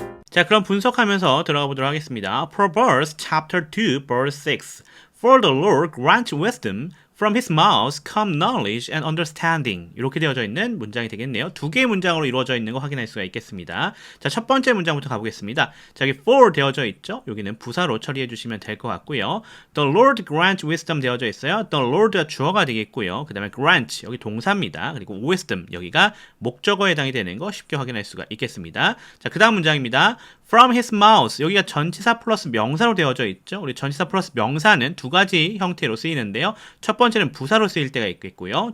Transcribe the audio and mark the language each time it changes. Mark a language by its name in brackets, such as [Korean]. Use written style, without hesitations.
[Korean] 자, 그럼 분석하면서 들어가 보도록 하겠습니다. [English] Proverbs chapter 2 verse 6. For the Lord grants wisdom. From his mouth come knowledge and understanding. [Korean] 이렇게 되어져 있는 문장이 되겠네요. 두 개의 문장으로 이루어져 있는 거 확인할 수가 있겠습니다. 자, 첫 번째 문장부터 가보겠습니다. 자, 여기 for 되어져 있죠? 여기는 부사로 처리해 주시면 될 것 같고요. [English] The Lord grants wisdom [Korean] 되어져 있어요. The Lord가 주어가 되겠고요. 그 다음에 grant, 여기 동사입니다. 그리고 wisdom, 여기가 목적어에 해당이 되는 거 쉽게 확인할 수가 있겠습니다. 자, 그 다음 문장입니다. [English] From his mouth, [Korean] 여기가 전치사 플러스 명사로 되어져 있죠. 우리 전치사 플러스 명사는 두 가지 형태로 쓰이는데요. 첫 번째는 부사로 쓰일 때가 있겠고요.